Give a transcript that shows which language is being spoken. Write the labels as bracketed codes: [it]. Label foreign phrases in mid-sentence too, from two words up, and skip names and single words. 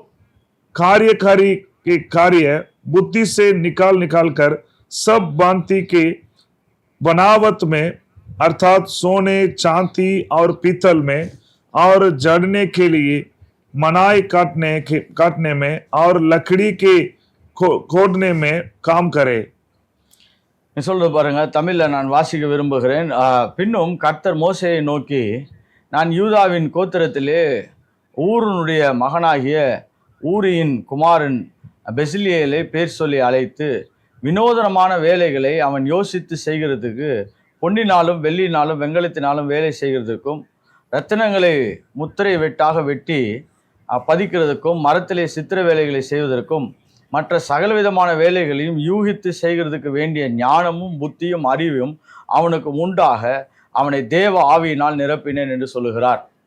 [hi] कार्यकारी के कार्य बुद्धि से निकाल कर सब भांति के बनावट में अर्थात सोने चांदी और पीतल में और जड़ने के लिए मनाई काटने में और लकड़ी के खोदने में काम करे. [ta] சொல்றது பாருங்க, தமிழ்ல நான் வாசிக்க விரும்புகிறேன். பின்னும் கர்த்தர் மோசேயை நோக்கி, நான் யூதாவின் கோத்திரத்திலே ஊருனுடைய மகனாகிய ஊரியின் குமாரன் பெசிலியேலை பேர் சொல்லி அழைத்து வினோதனமான வேலைகளை அவன் யோசித்து செய்கிறதுக்கு, பொன்னினாலும் வெள்ளினாலும் வெங்கலத்தினாலும் வேலை செய்கிறதுக்கும், ரத்தினங்களை முத்திரை வெட்டாக வெட்டி பதிக்கிறதுக்கும், மரத்திலே சித்திர வேலைகளை செய்வதற்கும், மற்ற சகலவிதமான வேலைகளையும் யூகித்து செய்கிறதுக்கு வேண்டிய ஞானமும் புத்தியும் அறிவும் அவனுக்கு உண்டாக அவனை தேவ ஆவியினால் நிரப்பினேன் என்று சொல்லுகிறார்.